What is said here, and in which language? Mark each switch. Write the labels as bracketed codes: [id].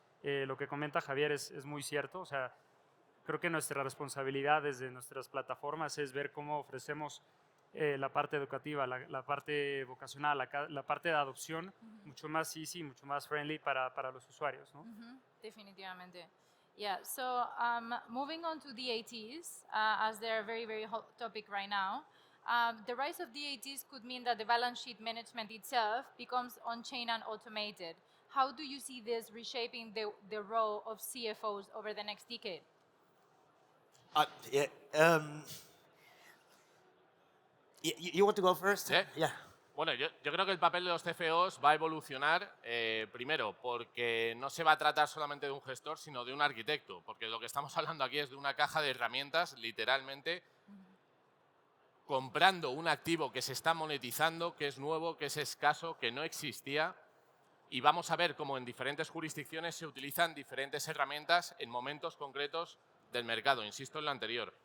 [es] Lo que comenta Javier es muy cierto. O sea, creo que nuestra responsabilidad desde nuestras plataformas es ver cómo ofrecemos la parte educativa, la parte vocacional, la parte de adopción mucho más [en] easy, [es] mucho más [en] friendly [es] para los usuarios, ¿no? Definitivamente. [en] Yeah, so moving on to DATs, as they're a very, very hot topic right now, the rise of DATs could mean that the balance sheet management itself becomes on-chain and automated. How do you see this reshaping the role of CFOs over the next decade? Yeah, you want to go first? [es] ¿Sí? [en] Yeah. [es] Bueno, yo creo que el papel de los CFOs va a evolucionar, primero, porque no se va a tratar solamente de un gestor, sino de un arquitecto, porque lo que estamos hablando aquí es de una caja de herramientas, literalmente, comprando un activo que se está monetizando, que es nuevo, que es escaso, que no existía, y vamos a ver cómo en diferentes jurisdicciones se utilizan diferentes herramientas en momentos concretos del mercado, insisto en lo anterior.